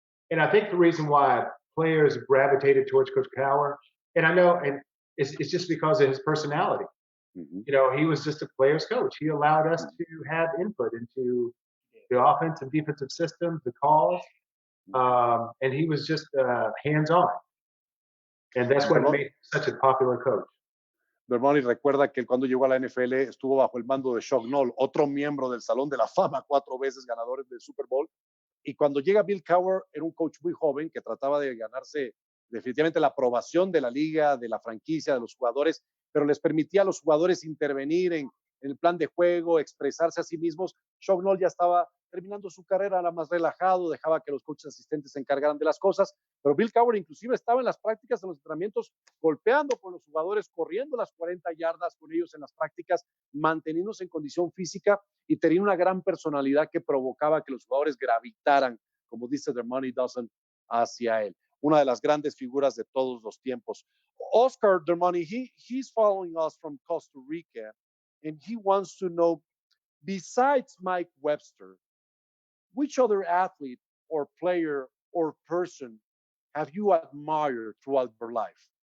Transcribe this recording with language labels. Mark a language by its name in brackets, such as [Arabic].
[English] And I think the reason why players gravitated towards Coach Cowher, and I know, and it's just because of his personality. Mm-hmm. You know, he was just a player's coach. He allowed us to have input into the offensive, defensive systems, the calls, and he was just hands-on. And that's what made him such a popular coach. [Spanish] Dermontti recuerda que cuando llegó a la NFL estuvo bajo el mando de Chuck Noll, otro miembro del Salón de la Fama, 4 veces ganadores del Super Bowl. Y cuando llega Bill Cowher, era un coach muy joven que trataba de ganarse definitivamente la aprobación de la liga, de la franquicia, de los jugadores, pero les permitía a los jugadores intervenir en el plan de juego, expresarse a sí mismos. Chuck Noll ya estaba terminando su carrera, era más relajado, dejaba que los coaches asistentes se encargaran de las cosas, pero Bill Cowher inclusive estaba en las prácticas, en los entrenamientos, golpeando con los jugadores, corriendo las 40 yardas con ellos en las prácticas, manteniéndose en condición física, y tenía una gran personalidad que provocaba que los jugadores gravitaran, como dice Dermontti, Dawson, hacia él. Una de las grandes figuras de todos los tiempos. [English] Oscar Dermontti, he's following us from Costa Rica, and he wants to know, besides Mike Webster, which other athlete or player or person have you admired throughout your life?